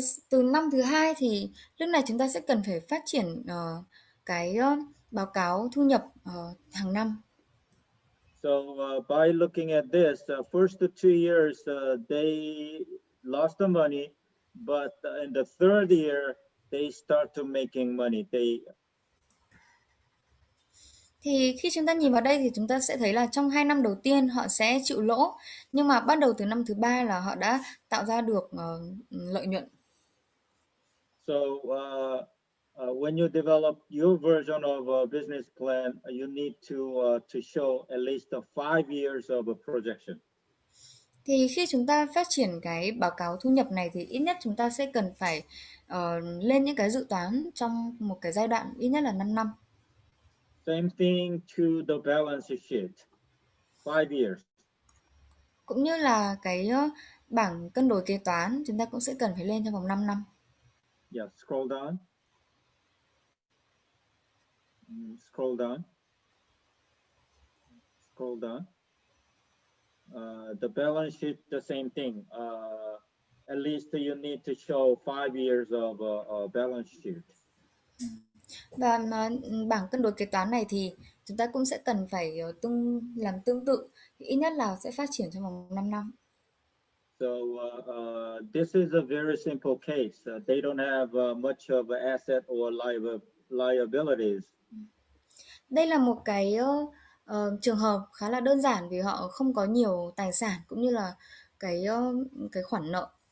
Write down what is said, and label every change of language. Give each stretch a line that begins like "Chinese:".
Vietnamese: Từ năm thứ hai thì lúc này chúng ta sẽ cần phải phát triển cái báo cáo thu nhập hàng năm.
English: So by looking at this, first 2 years they lost the money, but in the third year they start to making money.
Vietnamese: Thì khi chúng ta nhìn vào đây thì chúng ta sẽ thấy là trong 2 năm đầu tiên họ sẽ chịu lỗ, nhưng mà bắt đầu từ năm thứ 3 là họ đã tạo ra được lợi nhuận.
English: So when you develop your version of a business plan, you need to show at least 5 years of a projection.
Vietnamese: Thì khi chúng ta phát triển cái báo cáo thu nhập này thì ít nhất chúng ta sẽ cần phải lên những cái dự toán trong một cái giai đoạn ít nhất là 5 năm.
English: Same thing to the balance sheet, 5 years.
Vietnamese: Cũng như là cái bảng cân đối kế toán chúng ta cũng sẽ cần phải lên trong vòng 5 năm.
English: Yeah, scroll down. Scroll down. Scroll down. The balance sheet, the same thing. At least you need to show 5 years of balance sheet.
Vietnamese: Và bảng cân đối kế toán này thì chúng ta cũng sẽ cần phải làm tương tự, thì ít nhất là sẽ phát triển trong vòng 5 năm.
English: So this is a very simple case. They don't have much of asset or liabilities.
Vietnamese: Đây là một cái trường hợp khá là đơn giản vì họ không có nhiều tài sản cũng như là cái khoản nợ.